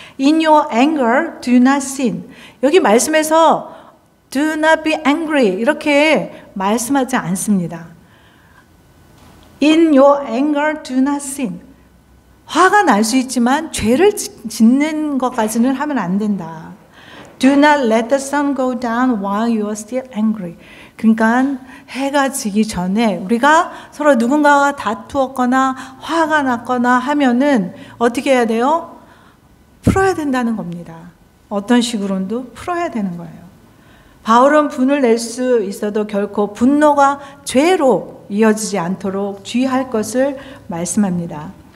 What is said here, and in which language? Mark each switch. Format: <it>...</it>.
<en>In your anger, do not sin.</en> <ko>여기 말씀에서</ko> <en>do not be angry</en> <ko>이렇게 말씀하지 않습니다.</ko> <en>In your anger, do not sin.</en> <ko>화가 날 수 있지만 죄를 짓는 것까지는 하면 안 된다.</ko> <en>Do not let the sun go down while you are still angry.</en> <ko>그러니까 해가 지기 전에 우리가 서로 누군가와 다투었거나 화가 났거나 하면은 어떻게 해야 돼요? 풀어야 된다는 겁니다. 어떤 식으로도 풀어야 되는 거예요. 바울은 분을 낼 수 있어도 결코 분노가 죄로 이어지지 않도록 주의할 것을 말씀합니다.</ko>